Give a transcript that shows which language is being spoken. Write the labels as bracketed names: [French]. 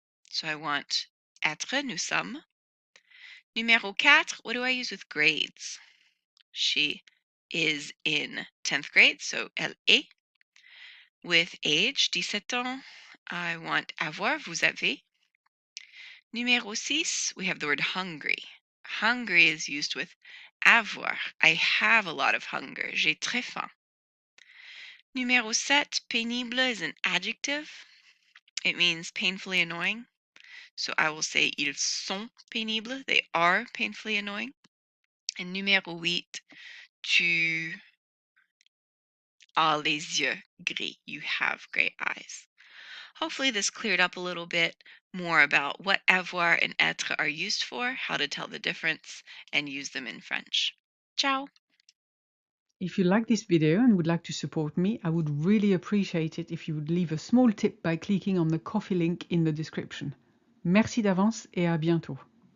[English] So I want être, [French] nous sommes. [English] Numéro 4, what do I use with grades? She is in 10th grade, so [French] elle est. [English] With age, 17 ans, I want avoir, [French] vous avez. [English] Numéro 6, we have the word hungry. Hungry is used with avoir. I have a lot of hunger. [French] J'ai très faim. [English] Numéro 7, pénible is an adjective. It means painfully annoying. So I will say [French] ils sont pénibles. [English] They are painfully annoying. And [French] numéro 8, tu as les yeux gris. [English] You have gray eyes. Hopefully this cleared up a little bit more about what avoir and être are used for, how to tell the difference, and use them in French. [Italian] Ciao! [English] If you like this video and would like to support me, I would really appreciate it if you would leave a small tip by clicking on the Ko-fi link in the description. [French] Merci d'avance et à bientôt.